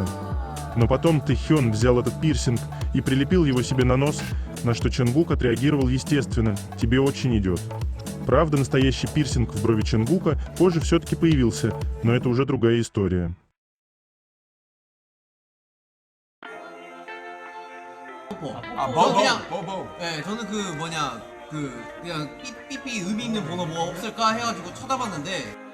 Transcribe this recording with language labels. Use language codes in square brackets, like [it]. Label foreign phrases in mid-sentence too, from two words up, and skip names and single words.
[ru] Но потом Тэхён взял этот пирсинг и прилепил его себе на нос, на что Чангук отреагировал естественно: «Тебе очень идет». Правда, настоящий пирсинг в брови Чангука позже все-таки появился, но это уже другая история. [ko] 저는 그냥 삐삐삐 의미 있는 번호 뭐 없을까 해가지고 쳐다봤는데